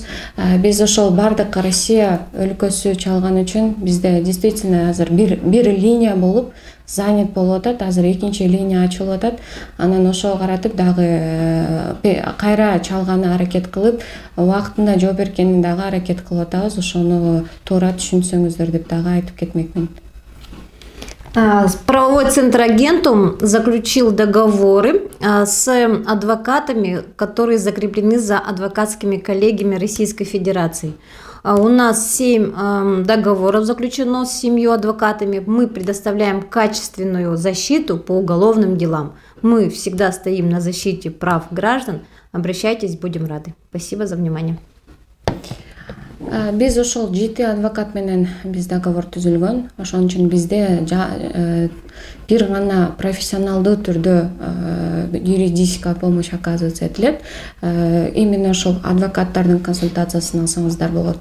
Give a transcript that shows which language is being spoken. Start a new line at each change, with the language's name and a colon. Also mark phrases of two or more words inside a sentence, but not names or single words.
Kyrgyz: Биз ошол бардык Россия өлкөсү чалган үчүн бизде действительно азыр бир линия болуп занят болуп атат, азыр экинчи линия ачылып атат. Анан ошого каратып дагы кайра чалганы аракет кылып, убактында жооп бергенин дагы аракет кылып атабыз. Ошону туура түшүнсөңүздөр деп дагы айтып кетмекмин.
Russian: Правовой центр Агентум заключил договоры с адвокатами, которые закреплены за адвокатскими коллегиями Российской Федерации. У нас 7 договоров заключено с 7 адвокатами. Мы предоставляем качественную защиту по уголовным делам. Мы всегда стоим на защите прав граждан. Обращайтесь, будем рады. Спасибо за внимание.
Kyrgyz: Биз ошол 7 адвокат менен биз договор түзүлгөн. Ошон үчүн бизде бир гана профессионалдуу түрдө
Russian: юридическая помощь оказывается
Kyrgyz: этилет. Именно ошол адвокаттардын консультациясын алсаңыздар болот.